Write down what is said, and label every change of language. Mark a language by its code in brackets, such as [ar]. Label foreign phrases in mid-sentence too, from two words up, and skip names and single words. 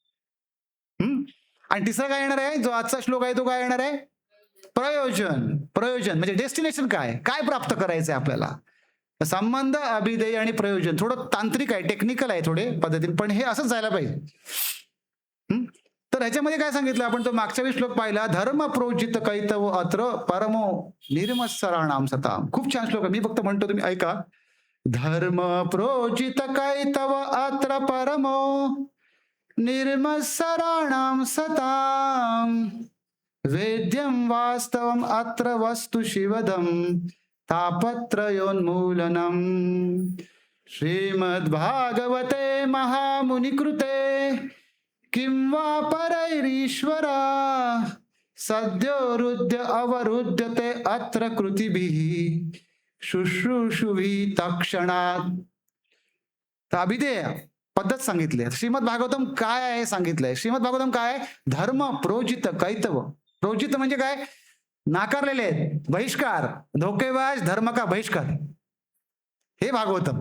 [mr] आणि तिसरा काय येणार आहे, जो आजचा श्लोक आहे तो काय येणार आहे, प्रयोजन. प्रयोजन म्हणजे डेस्टिनेशन, काय काय प्राप्त करायचंय आपल्याला. संबंध, अभिधेय आणि प्रयोजन थोडं तांत्रिक आहे, टेक्निकल आहे थोडे पद्धतीने, पण हे असंच जायला पाहिजे. तर ह्याच्यामध्ये काय सांगितलं आपण, तो मागच्या वेळी श्लोक पाहिला, [sa] धर्म प्रोजित कैतव अत्र परमो निर्मत्सराणाम सताम. [mr] खूप छान श्लोक आहे, मी फक्त म्हणतो तुम्ही ऐका. [sa] धर्म प्रोजित कैतव अत्र परमो निर्मत्सराणाम सताम वेद्यम वास्तवम अत्र वस्तु शिवदम तापत्रयोन्मूलनम. श्रीमद्भागवते महामुनिकृते किं वा परैरीश्वरा सद्योरुद्य अवरुध्यते अत्र कृतिभिः शुश्रूषुभिः तत्क्षणात्. [mr] तर अभिधेय पद्धत सांगितली. श्रीमद भागवतम काय आहे सांगितलंय. श्रीमद भागवतम काय आहे, [sa] धर्म प्रोजित कैतव. [mr] प्रोजित म्हणजे काय, नाकारलेले आहेत, बहिष्कार, धोकेबाज [hi] धर्म का बहिष्कार, [mr] हे भागवतम.